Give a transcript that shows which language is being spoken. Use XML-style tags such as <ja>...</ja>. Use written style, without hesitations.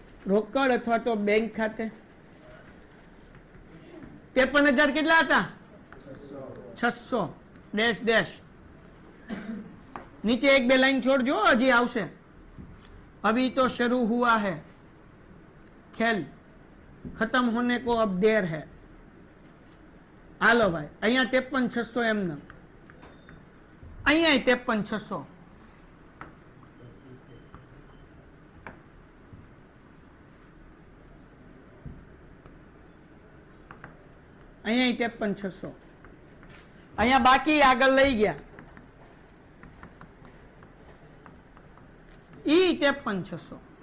<gu>રોકડ અથવા તો બેંક ખાતે 53,000 કેટલા હતા? 600 ડેશ ડેશ નીચે એક બે લાઈન છોડજો, હજી આવશે.</gu> <hi>अभी तो शुरू हुआ है खेल, खत्म होने को अब देर है.</hi> <gu>હાલો ભાઈ, અહીંયા 53,600 એમને, અહીંયા 53,600, અહીંયા 53,600, અહીંયા બાકી આગળ લઈ ગયા ઈ 53,600.</gu>